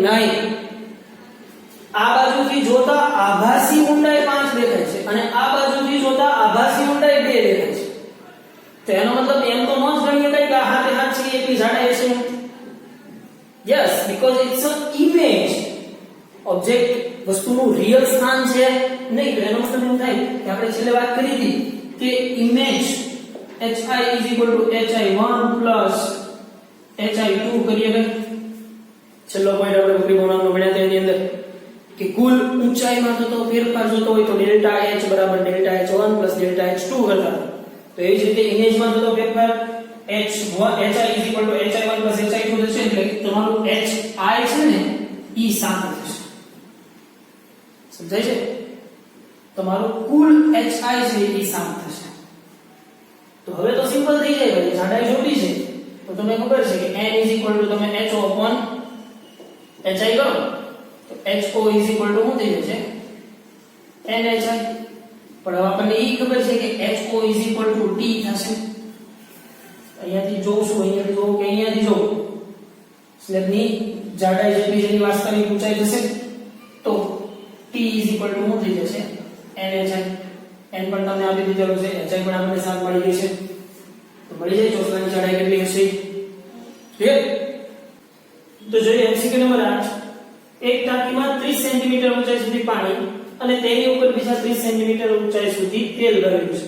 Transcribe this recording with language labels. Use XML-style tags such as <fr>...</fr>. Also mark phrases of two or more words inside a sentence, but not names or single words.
<gu>નહીં, આ બાજુથી જોતા આભાસી ઊંડાઈ 5 દેખાય છે અને આ બાજુથી જોતા આભાસી ઊંડાઈ 2 દેખાય છે. તો એનો મતલબ એમ તો ન જ ગણીએ કે આ હાથે હાથ છે એટલી જાડાઈ હશે.</gu> <en>Yes, because it's a image.</en> <gu>ઓબ્જેક્ટ વસ્તુનું રિયલ સ્થાન છે નહીં. તો એનો મતલબ એમ થાય કે આપણે છેલ્લે વાત કરી હતી કે ઇમેજ</gu> <en>HI is equal to HI1 plus HI2</en> <gu>કરીએ કે છેલ્લો પોઈન્ટ આપણે વક્રીભવનાંકનો ભણ્યા હતા એની અંદર કે કુલ ઊંચાઈમાં થતો ફેરફાર જોતો હોય તો ડેલ્ટા H બરાબર</gu> <en>delta H1 plus delta H2</en> <gu>કરતા. તો એ જ રીતે ઇમેજમાં થતો ફેરફાર</gu> <en>HI is equal to HI1 plus HI2</en> <gu>થશે. એટલે તમારું HI છે ને ઈ 7 થશે. સમજાય છે? તમારું કુલ HI છે ઈ 7 થશે. તો હવે તો સિમ્પલ થઈ જાય ભાઈ, જાડાઈ જોડી છે તો તમને ખબર છે કે</gu> <en>n is equal to</en> <gu>તમે HO/HI કરો તો</gu> <en>HO is equal to</en> <gu>શું થઈ જશે, NHI. પણ હવે આપણને એ ખબર છે કે</gu> <en>HO is equal to T</en> <gu>થશે. અહીંયાથી જોઉં કે અહીંયાથી જોઉં સ્લેબની જાડાઈ જેટલી જેની વાસ્તવિક ઊંચાઈ થશે તો</gu> <en>T is equal to</en> <gu>શું થઈ જશે, NHI. n પણ તમને આપી દીધેલો છે, HI પણ આપણને 7 મળી જશે. તો મળી જાય ચોસલાની જાડાઈ કેટલી હશે. ક્લિયર? તો જોઈએ MCQ નંબર 8. એક ટાંકીમાં 30 સેન્ટીમીટર ઊંચાઈ સુધી પાણી અને તેની ઉપર બીજા 30 સેન્ટીમીટર ઊંચાઈ સુધી તેલ ભરેલું છે.</gu>